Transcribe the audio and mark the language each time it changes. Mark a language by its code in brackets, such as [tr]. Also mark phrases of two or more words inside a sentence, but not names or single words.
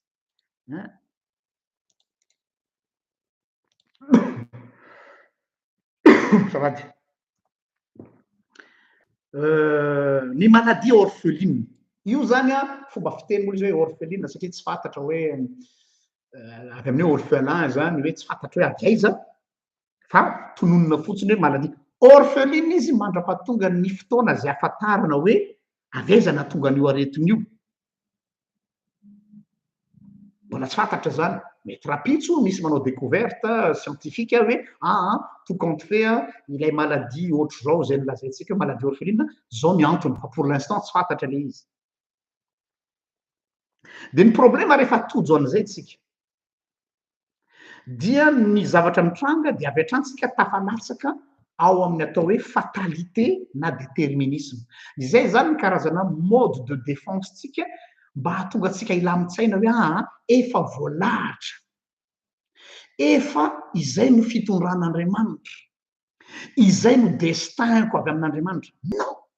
[mg] sarady ny [fr] maladie orpheline [mg] io zany fomba fitenin'olo izy hoe orpheline satria tsy fantatra hoe avy amin'ny hoe orphelin zany hoe tsy fantatra hoe avaiza fa tononona fotsiny hoe [fr] maladie orpheline [mg] izy mandra-pahatonga ny fotoana zay afantarana hoe avaiza nahatonga an'io aretin'io mbola tsy fantatra zany mety rapitso misy manao [fr] découverte scientifique [mg] hoe [fr] tout compte fait [mg] ilay maladie ohatra zao zay nolazaintsika [fr] maladie orpheline [mg] zao ny antony fa [fr] pour l'instant [mg] tsy fantatra le izy. Dia ny problema rehefa tojo an'izay tsika dia ny zavatra mitranga dia avy hatrany tsika tafalatsaka ao amin'ny atao hoe fatalité na déterminisme izay zany ny karazana [fr] mode de défense [mg] tsika mba hahatonga atsika ilamitsaina hoe efa voalahatra efa izay no fitondran'Andriamanitra izay no destinko avy amin'Andriamanitra non